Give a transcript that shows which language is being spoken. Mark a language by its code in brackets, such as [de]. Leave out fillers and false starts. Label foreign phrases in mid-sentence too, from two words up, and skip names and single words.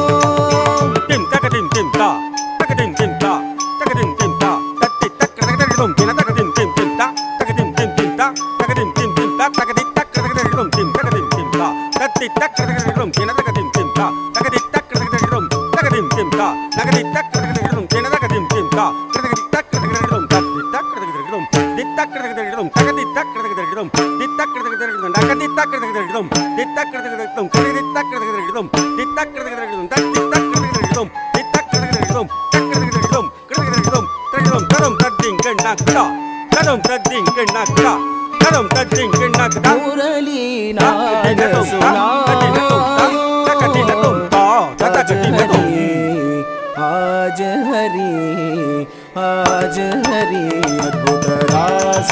[hi] टिम तक टिम टिम ता तक टिम टिम ता तक टिम टिम ता तत्ति तक तक तक टिम टिम तक टिम टिम टिम ता तक टिम टिम टिम ता तक टिम टिम टिम ता तक टिम तक तक तक टिम टिम तक टिम टिम ता तत्ति तक तक तक टिम टिम तक टिम टिम ता तक टिम तक तक तक टिम तक टिम टिम ता तक टिम तक तक तक टिम तक टिम टिम ता तक टिम तक तक तक टिम तक तक तक टिम dit tak tak tak tak tak dit tak tak tak dit tak tak tak tak dit tak tak tak dit tak tak tak dit tak tak tak dit tak tak tak dit tak tak मुरली नाद सुनायो आज हरि अद्भुत रास